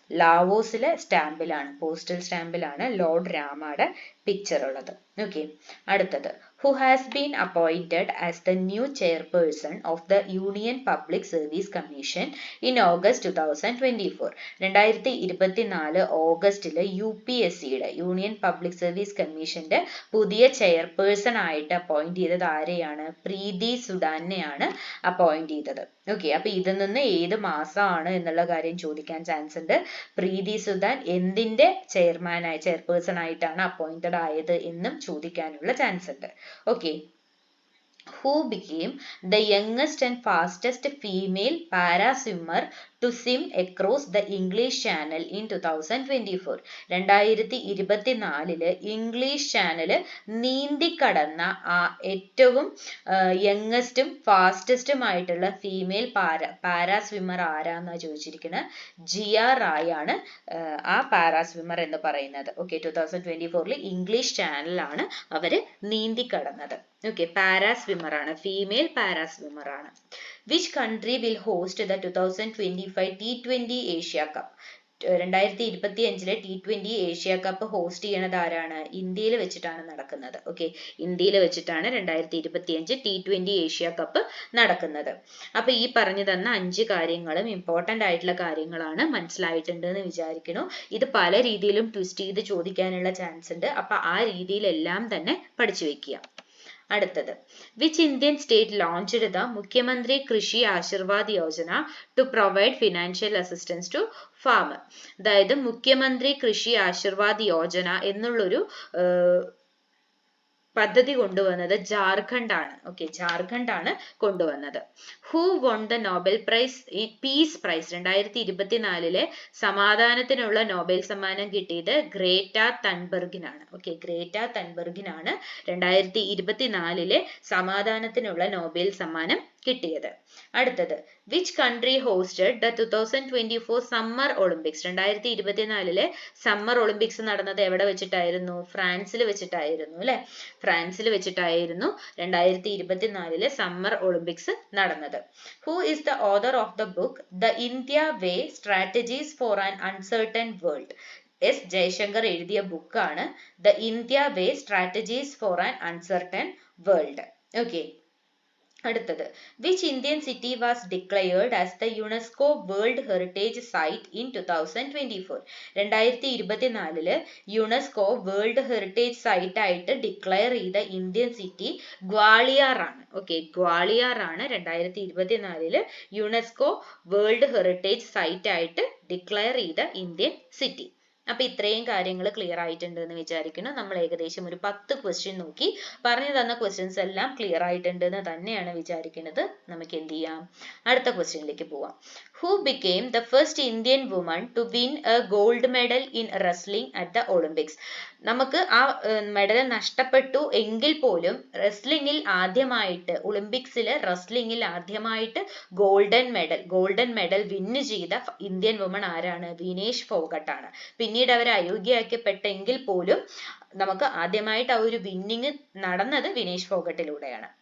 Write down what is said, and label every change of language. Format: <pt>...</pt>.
<ml>ലാവോസിലെ സ്റ്റാമ്പിലാണ്, postal സ്റ്റാമ്പിലാണ് Lord രാമയുടെ picture ഉള്ളത്. Okay, അടുത്തത്:</ml> <en>Who has been appointed as the new chairperson of the Union Public Service Commission in August 2024?</en> <ml>2024 ഓഗസ്റ്റിൽ UPSCയുടെ union public service കമ്മീഷന്റെ പുതിയ chairperson ആയിട്ട് appoint ചെയ്തത് ആരെയാണ്? പ്രീതി സുഡാനെയാണ് appoint ചെയ്തത്. ഓക്കെ, അപ്പൊ ഇതിൽ നിന്ന് ഏത് മാസമാണ് എന്നുള്ള കാര്യം ചോദിക്കാൻ ചാൻസ് ഉണ്ട്. പ്രീതി സുഡാൻ എന്തിന്റെ ചെയർപേഴ്സൺ ആയിട്ടാണ് അപ്പോയിന്റഡ് ആയത് എന്നും ചോദിക്കാനുള്ള ചാൻസ് ഉണ്ട്.</ml> <en>Okay, who became the youngest and fastest female para swimmer to swim across the English Channel in 2024?</en> <ml>2024 English channel നീന്തിക്കടന്ന ഏറ്റവും യങ്ങസ്റ്റും ഫാസ്റ്റസ്റ്റും ആയിട്ടുള്ള ഫീമെയിൽ പാരാ സ്വിമ്മർ ആരാന്നാ ചോദിച്ചിരിക്കുന്നത്. ജിയ റായ് ആണ് ആ പാരാ സ്വിമ്മർ എന്ന് പറയുന്നത്. ഓക്കെ, 2024 ഇംഗ്ലീഷ് ചാനലാണ് അവര് നീന്തിക്കടന്നത്. ഓക്കെ, പാരാ സ്വിമ്മർ ആണ്, ഫീമെയിൽ പാരാ സ്വിമ്മർ ആണ്.</ml> <en>Which country will host the 2025 T20 Asia Cup?</en> <ml>2025 T20 Asia cup host ചെയ്യണത് ആരാണ്? ഇന്ത്യയിൽ വെച്ചിട്ടാണ് നടക്കുന്നത്. ഓക്കെ, ഇന്ത്യയിൽ വെച്ചിട്ടാണ് 2025 T20 ഏഷ്യ കപ്പ് നടക്കുന്നത്. അപ്പൊ ഈ പറഞ്ഞു തന്ന 5 കാര്യങ്ങളും ഇമ്പോർട്ടന്റ് ആയിട്ടുള്ള കാര്യങ്ങളാണ്. മനസ്സിലായിട്ടുണ്ട് എന്ന് വിചാരിക്കുന്നു. ഇത് പല രീതിയിലും ട്വിസ്റ്റ് ചെയ്ത് ചോദിക്കാനുള്ള ചാൻസ് ഉണ്ട്. അപ്പൊ ആ രീതിയിലെല്ലാം തന്നെ പഠിച്ചു വെക്കുക. അടുത്തത്:</ml> <en>Which Indian state launched the Mukhyamantri Krishi Ashirwad Yojana to provide financial assistance to farmer?</en> <ml>അതായത് മുഖ്യമന്ത്രി കൃഷി ആശീർവാദ് യോജന എന്നുള്ളൊരു പദ്ധതി കൊണ്ടുവന്നത് ജാർഖണ്ഡ് ആണ്. ഓക്കെ, ജാർഖണ്ഡ് ആണ് കൊണ്ടുവന്നത്.</ml> <en>Who won the Nobel prize peace prize?</en> <ml>2024 സമാധാനത്തിനുള്ള Nobel സമ്മാനം കിട്ടിയത് ഗ്രേറ്റ തൻബർഗിനാണ്. ഓക്കെ, ഗ്രേറ്റ തൻബർഗിനാണ് 2024 സമാധാനത്തിനുള്ള നോബൽ സമ്മാനം കിട്ടിയത്. അടുത്തത്:</ml> <en>Which country hosted the 2024 summer Olympics?</en> <ml>2024 summer Olympics നടന്നത് എവിടെ വെച്ചിട്ടായിരുന്നു? ഫ്രാൻസിൽ വെച്ചിട്ടായിരുന്നു അല്ലെ? ഫ്രാൻസിൽ വെച്ചിട്ടായിരുന്നു 2024 സമ്മർ ഒളിമ്പിക്സ് നടന്നത്.</ml> <en>Who is the author of the book The India Way: Strategies for an Uncertain World?</en> <ml>S Jaishankar എഴുതിയ ബുക്കാണ് The India Way: Strategies for an Uncertain World.</ml> <en>Okay, അടുത്തത്: Which Indian city was declared as the UNESCO World Heritage Site in 2024?</en> <ml>2024 UNESCO world heritage site ആയിട്ട് declare ചെയ്ത Indian city Gwalior ആണ്. Okay, Gwalior ആണ് 2024 UNESCO world heritage site ആയിട്ട് declare ചെയ്ത Indian city. അപ്പൊ ഇത്രയും കാര്യങ്ങൾ ക്ലിയർ ആയിട്ടുണ്ട് എന്ന് വിചാരിക്കുന്നു. നമ്മൾ ഏകദേശം ഒരു 10 ക്വസ്റ്റ്യൻ നോക്കി. പറഞ്ഞു തന്ന ക്വസ്റ്റ്യൻസ് എല്ലാം ക്ലിയർ ആയിട്ടുണ്ട് എന്ന് തന്നെയാണ് വിചാരിക്കുന്നത്. നമുക്ക് എന്ത് ചെയ്യാം? അടുത്ത ക്വസ്റ്റ്യനിലേക്ക് പോവാം.</ml> <en>Who became the first Indian woman to win a gold medal in wrestling at the Olympics?</en> <ml>നമുക്ക് ആ മെഡൽ നഷ്ടപ്പെട്ടു എങ്കിൽ പോലും റെസ്ലിംഗിൽ ആദ്യമായിട്ട് ഒളിമ്പിക്സിൽ റെസ്ലിംഗിൽ ആദ്യമായിട്ട് ഗോൾഡൻ മെഡൽ വിന്ന് ചെയ്ത ഇന്ത്യൻ വുമൺ ആരാണ്? വിനേഷ് ഫോഗട്ട് ആണ്. പിന്നീട് അവർ അയോഗ്യയാക്കപ്പെട്ടെങ്കിൽ പോലും നമുക്ക് ആദ്യമായിട്ട് ആ ഒരു വിന്നിങ് നടന്നത് വിനേഷ് ഫോഗട്ടിലൂടെയാണ്.</ml>